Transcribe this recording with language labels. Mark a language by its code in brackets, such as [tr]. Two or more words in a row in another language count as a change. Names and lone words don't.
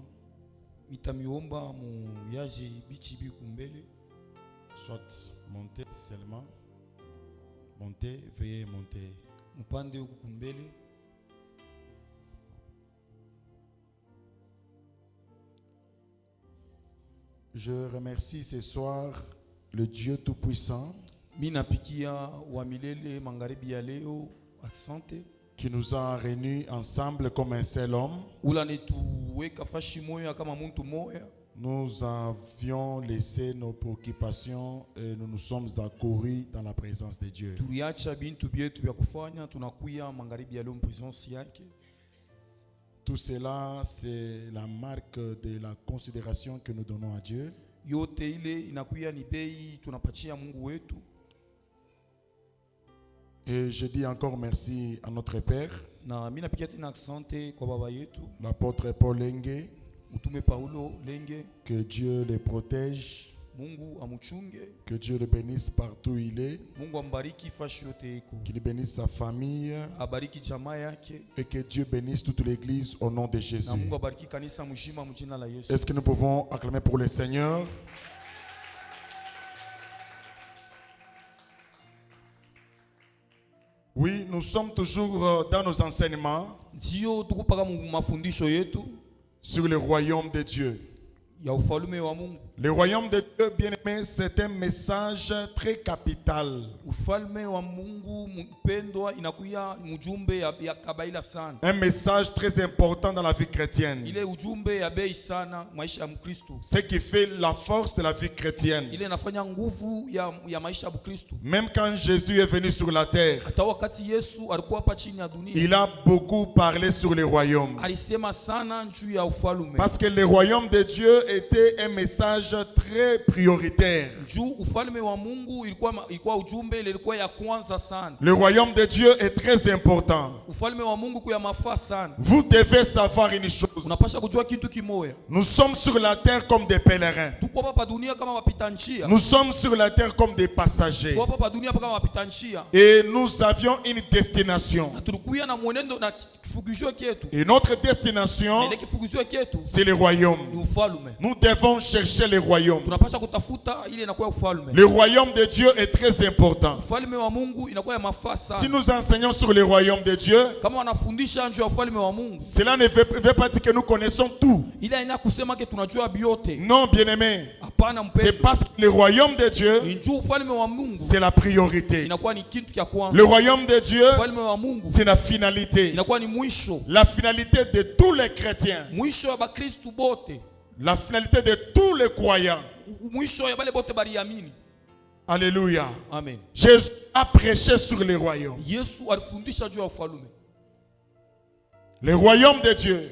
[sw] Mitamiomba muyaje bichibi kumbele. [fr] Soit monter seulement. Monter, veuillez monter. [sw] Mupande huku kumbele. [fr] Je remercie ce soir le Dieu Tout-Puissant [sw] Mina pikia wa milele magharibi ya leo. Asante. [fr] qui nous a réunis ensemble comme un seul homme. [sw] Ulanetuweka fashi moya kama muntu moya. [fr] Nous avions laissé nos préoccupations et nous nous sommes accourus dans la présence de Dieu. [sw] Tuliacha bintu byetu vya kufanya tunakuya magharibi ya leo presence yake. [fr] Tout cela, c'est la marque de la considération que nous donnons à Dieu. [sw] Yote ile inakuya ni dei tunapachia Mungu wetu. [fr] Et je dis encore merci à notre Père, [sw] Na mimi napikia tena asante kwa baba yetu [fr] l'apôtre Paul Lenge, [sw] Mtume Paulo Lenge. [fr] que Dieu le protège, [sw] Mungu amuchunge. [fr] que Dieu le bénisse partout où il est, [sw] Mungu ambariki fashi yote iko. [fr] qu'il bénisse sa famille [sw] Abariki jamaa yake. [fr] et que Dieu bénisse toute l'église au nom de [sw] Na [fr] Jésus. [sw] Mungu abariki kanisa mshima mjina la Yesu. [fr] Est-ce que nous pouvons acclamer pour le Seigneur? Oui, nous sommes toujours dans nos enseignements [sw] Ndio tukupaka mafundisho yetu [fr] sur le royaume de Dieu. [sw] ya ufalume wa Mungu. [fr] Le royaume de Dieu, bien-aimé, c'est un message très capital. [sw] Ufalme wa Mungu mpendwa inakuya mjumbe ya kabaila sana. [fr] Un message très important dans la vie chrétienne. [sw] Ile ujumbe ya bei sana maisha ya Mkristo. [fr] Ce qui fait la force de la vie chrétienne. [sw] Ile inafanya nguvu ya maisha ya Mkristo. [fr] Même quand Jésus est venu sur la terre, [sw] Hata wakati Yesu alikuwa hapa chini ya dunia, [fr] il a beaucoup parlé sur le royaume. [sw] alisema sana juu ya ufalume. [fr] Parce que le royaume de Dieu était un message très prioritaire. [sw] Juu ufalme wa Mungu ilikuwa ujumbe ile ilikuwa ya kwanza sana. [fr] Le royaume de Dieu est très important. [sw] Ufalme wa Mungu kuya mafaa sana. [fr] Vous devez savoir une chose. [sw] Unapaswa kujua kitu kimoya. [fr] Nous sommes sur la terre comme des pèlerins. [sw] Tuko hapa dunia kama wapita njia. [fr] Nous sommes sur la terre comme des passagers. [sw] Tuko hapa dunia kama wapita njia. [fr] Et nous avions une destination. [sw] Na tulikuya na mwenendo na kifugishio chetu. [fr] Et notre destination, [sw] Ile kifugishio chetu [fr] c'est le royaume. [sw] ni ufalme. [fr] Nous devons chercher le royaume. [sw] Tunapaswa kutafuta ile inakuwa ufalme. [fr] Le royaume de Dieu est très important. [sw] Ufalme wa Mungu inakuwa ya mafaa sana. [fr] Si nous enseignons sur le royaume de Dieu, [sw] Kama wanafundisha juu ya ufalme wa Mungu, [fr] cela ne veut pas dire que nous connaissons tout. [sw] ile ina kusema ke tunajua biote. [fr] Non, bien-aimé. [sw] Hapana [fr] C'est [sw] mpendwa. [fr] parce que le royaume de Dieu, [sw] Ni juu ufalme wa Mungu [fr] c'est la priorité. [sw] inakuwa ni kitu cha kwanza. [fr] Le royaume de Dieu, [sw] Ufalme wa Mungu [fr] c'est la finalité. [sw] inakuwa ni mwisho. [fr] La finalité de tous les chrétiens. [sw] Mwisho ya Bakristo bote. [fr] La finalité de tous les croyants. [sw] Mwisho ya bale bote baliamini. [fr] Alléluia. Amen. Jésus a prêché sur le royaume. [sw] Yesu alifundisha juu ya ufalme. [fr] Le royaume de Dieu.